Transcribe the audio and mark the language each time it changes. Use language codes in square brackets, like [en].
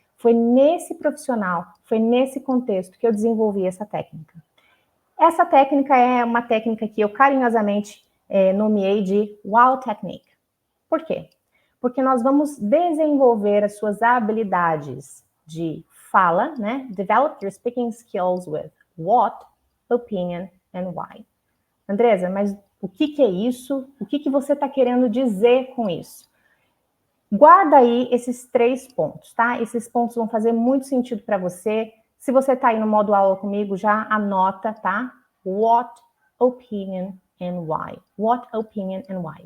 [pt] Foi nesse profissional, foi nesse contexto que eu desenvolvi essa técnica. Essa técnica é uma técnica que eu carinhosamente nomeei de Wow Technique. Por quê? Porque nós vamos desenvolver as suas habilidades de fala, né? [en] Develop your speaking skills with what, opinion and why. [pt] Andresa, mas o que é isso? O que você está querendo dizer com isso? Guarda aí esses 3 pontos, tá? Esses pontos vão fazer muito sentido para você. Se você está aí no modo aula comigo, já anota, tá? [en] What, opinion and why. What, opinion and why.